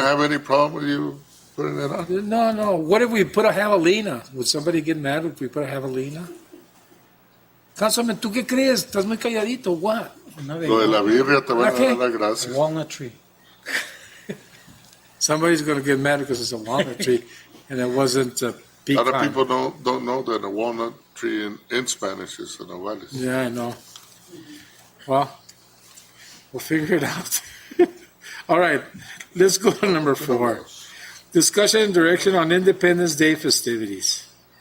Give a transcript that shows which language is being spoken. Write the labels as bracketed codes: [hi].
[en] have any problem with you putting it on? No. What if we put a javelina? Would somebody get mad if we put a javelina? [es] Councilman, ¿tú qué crees? Estás muy calladito. [en] What? [es] Lo de la birria te van a dar las gracias. [en] Walnut tree. Somebody's going to get mad because it's a walnut tree and it wasn't a A pecan. lot of people don't know that a walnut tree in Spanish is a nogales. Yeah, I know. Well, we'll figure it out. All right, let's go to number 4. Discussion and direction on Independence Day festivities.